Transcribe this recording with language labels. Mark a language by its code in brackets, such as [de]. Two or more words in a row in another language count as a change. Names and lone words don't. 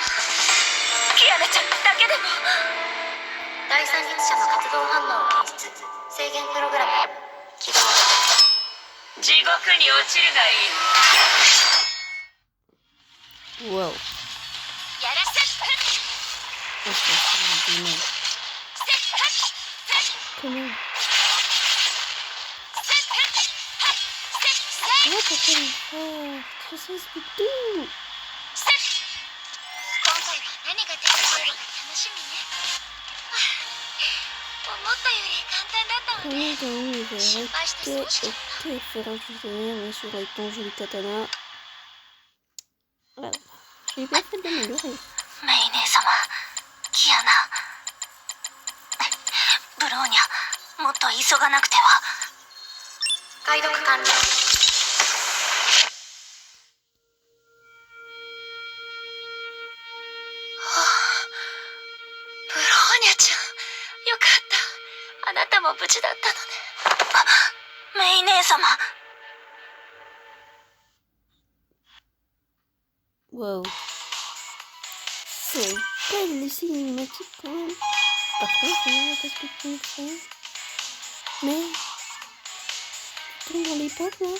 [ja] キアナちゃんだけでも。第三律者の活動反応を検出。制限プログラム起動。地獄に落ちるがいい。 Wow. やらせ。 [fr] Comment? Oh, pourquoi il est fort? Trop ça explique tout. [ja] 今回は何が出てくるか楽しみね。思ったより簡単だったわ [fr] Comment [ja] ね。 [fr] t'as eu les [ja] 失敗して損しちゃっ [fr] Ok, faire du tonnerre, bien sûr, avec ton joli katana. Voilà. J'ai bien fait de l'améliorer. [ja] た。メイ姉様、キアナ、ブローニャ、もっと急がなくては。解読完了。ブローニャちゃん、よかった。あなたも無事だったのね。あ、メイ姉様。 Wow. [fr] C'est belle les cinématiques quand même. Par contre, qu'est-ce que tu me fais? Mais... Tu tombes dans les pommes là?